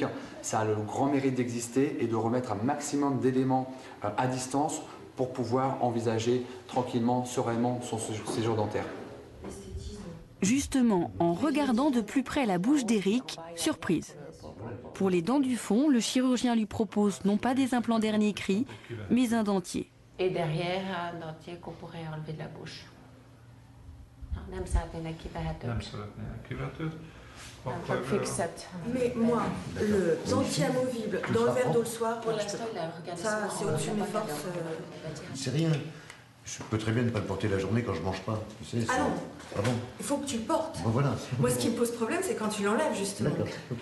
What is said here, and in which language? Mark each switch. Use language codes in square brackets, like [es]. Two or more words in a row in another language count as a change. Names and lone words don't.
[fr] Ça a le grand mérite d'exister et de remettre un maximum d'éléments à distance pour pouvoir envisager tranquillement, sereinement son séjour dentaire. Justement, en regardant de plus près la bouche d'Eric, surprise. Pour les dents du fond, le chirurgien lui propose non pas des implants dernier cri, mais un dentier. Et derrière, un dentier qu'on pourrait enlever de la bouche. [hu] Nem szeretnének kivehetőt. Nem szeretnének kivetőt. Csak fixet. [fr] Mais moi, le dentier amovible dans le verre d'eau le soir, Pour l'instant, il a regardé ça, c'est au-dessus de mes forces. C'est rien. Je peux très bien ne pas le porter la journée quand je mange pas. Tu sais, Ah non. Ah bon. Il faut que tu le portes. Bon voilà. Moi, ce qui me pose problème, c'est quand tu l'enlèves, justement. D'accord, ok.